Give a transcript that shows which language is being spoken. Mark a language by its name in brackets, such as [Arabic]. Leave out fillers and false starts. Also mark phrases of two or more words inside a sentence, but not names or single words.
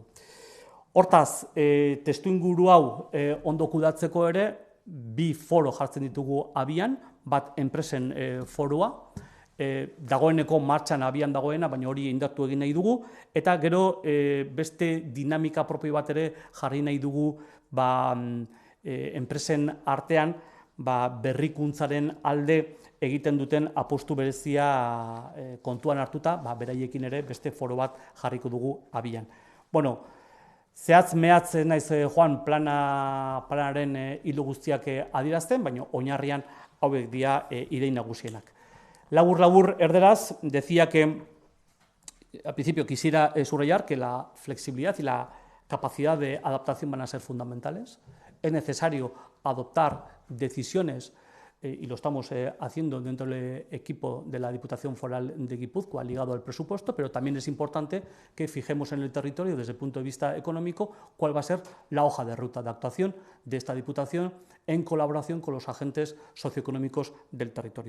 [Basque] Hortaz, testuinguru hau ondo kudeatzeko ere, 2 foro jartzen ditugu abian, bat enpresen foroa, dagoeneko martxan abian dagoena, baina hori indartu egin nahi dugu, eta gero beste dinamika propio bat ere jarri nahi dugu enpresen artean berrikuntzaren alde egiten duten apostu berezia kontuan hartuta, beraiekin ere beste foro bat jarriko dugu abian. Bueno, zehatz mehatz naiz joan planaren hilo guztiak adierazten, baina oinarrian hauek dira idei nagusienak. Labur, erderaz, [Spanish] decía que al principio quisiera subrayar que la flexibilidad y la capacidad de adaptación van a ser fundamentales. Es necesario adoptar decisiones, y lo estamos haciendo dentro del equipo de la Diputación Foral de Guipúzcoa ligado al presupuesto, pero también es importante que fijemos en el territorio desde el punto de vista económico cuál va a ser la hoja de ruta de actuación de esta Diputación en colaboración con los agentes socioeconómicos del territorio.